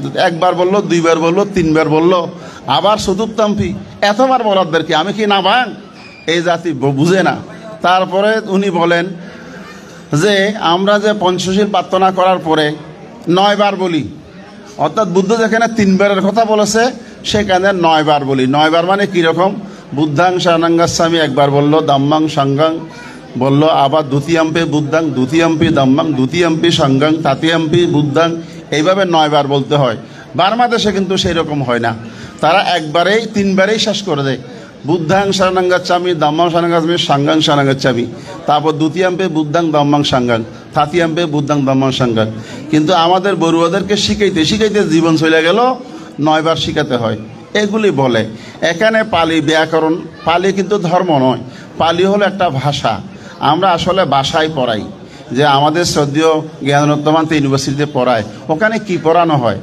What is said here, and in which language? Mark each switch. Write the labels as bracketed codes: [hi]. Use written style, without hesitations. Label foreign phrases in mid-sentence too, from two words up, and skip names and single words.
[bn] একবার বললো, দুইবার বললো, তিনবার বললো, আবার চতুর্থাম্পি, এতবার বলার দরকার, আমি কি না ভাঙ? এই জাতি বুঝে না। তারপরে উনি বলেন যে আমরা যে পঞ্চশীল প্রার্থনা করার পরে 9 বার বলি, অর্থাৎ বুদ্ধ যেখানে 3 বারের কথা বলেছে সেখানে 9 বার বলি। 9 বার মানে কীরকম? [pi] বুদ্ধাং শরণং গচ্ছামি [bn] একবার বলল, [pi] ধম্মং সংঘং [bn] বলল, আবার [pi] দ্বিতীয়ম্পি বুদ্ধাং, দ্বিতীয়ম্পি ধম্মং, দ্বিতীয়ম্পি সংঘং, তৃতীয়ম্পি বুদ্ধাং, [bn] এইভাবে 9 বার বলতে হয়। বাংলাদেশে কিন্তু সেই রকম হয় না, তারা একবারেই 3 বারেই শেষ করে দেয়। [pi] বুদ্ধাং শরণং গচ্ছামি, ধম্মং শরণং গচ্ছামি, সংঘং শরণং গচ্ছামি, তারপর দ্বিতীয়ম্পি বুদ্ধাং ধম্মং সংঘং, তৃতীয়ম্পি বুদ্ধাং ধম্মং সংঘং। [bn] কিন্তু আমাদের বড়ুয়াদেরকে শিখাইতে শিখাইতে জীবন চলে গেল, 9 বার শিখাতে হয়। এগুলি বলে এখানে পালি ব্যাকরণ, পালি কিন্তু ধর্ম নয়, পালি হলো একটা ভাষা। আমরা আসলে ভাষায় পড়াই, যে আমাদের শ্রদ্ধেয় জ্ঞানরত্নমান্ত ইউনিভার্সিটিতে পড়ায়, ওখানে কি পড়ানো হয়?